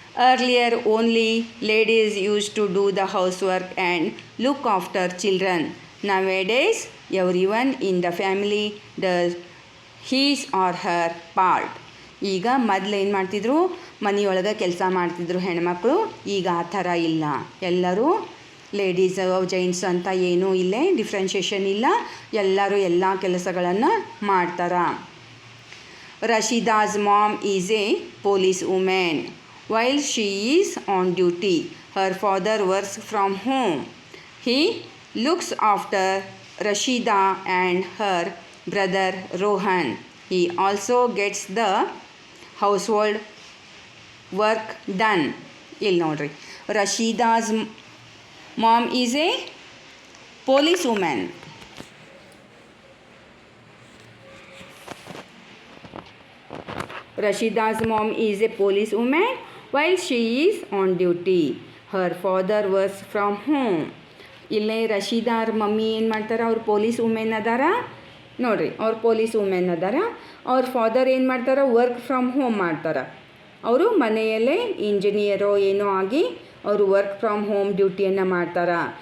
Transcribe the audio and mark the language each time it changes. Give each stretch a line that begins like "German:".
English: Earlier, only ladies used to do the housework and look after children. Nowadays, everyone in the family does his or her part.
Kannada: ಈಗ ಮೊದಲು ಏನು ಮಾಡ್ತಿದ್ರು, ಮನೆಯೊಳಗೆ ಕೆಲಸ ಮಾಡ್ತಿದ್ರು ಹೆಣ್ಮಕ್ಳು. ಈಗ ಆ ಥರ ಇಲ್ಲ. ಎಲ್ಲರೂ ಲೇಡೀಸ್ ಜೆಂಟ್ಸ್ ಅಂತ ಏನೂ ಇಲ್ಲೇ ಡಿಫ್ರೆನ್ಷಿಯೇಷನ್ ಇಲ್ಲ. ಎಲ್ಲರೂ ಎಲ್ಲ ಕೆಲಸಗಳನ್ನು ಮಾಡ್ತಾರೆ.
English: Rashida's mom is a police woman. While she is on duty, her father works from home. He looks after Rashida and her brother Rohan. He also gets the household work done.
Kannada: ಇಲ್ಲಿ ನೋಡ್ರಿ,
English: Rashida's mom is a police woman. Rashida's mom is a police woman while she is on duty. Her father works from home.
Kannada: ಇಲ್ಲೇ ರಶೀದಾ ಅವ್ರ mummy ಏನು ಮಾಡ್ತಾರೆ, ಅವ್ರು police women ಅದಾರ ನೋಡಿರಿ, ಅವ್ರು ಪೊಲೀಸ್ ವುಮೆನ್ ಅದಾರ. ಅವ್ರ ಫಾದರ್ ಏನು ಮಾಡ್ತಾರೆ, ವರ್ಕ್ ಫ್ರಮ್ ಹೋಮ್ ಮಾಡ್ತಾರೆ. ಅವರು ಮನೆಯಲ್ಲೇ ಇಂಜಿನಿಯರೋ ಏನೋ ಆಗಿ ಅವರು ವರ್ಕ್ ಫ್ರಮ್ ಹೋಮ್ ಡ್ಯೂಟಿಯನ್ನು ಮಾಡ್ತಾರೆ.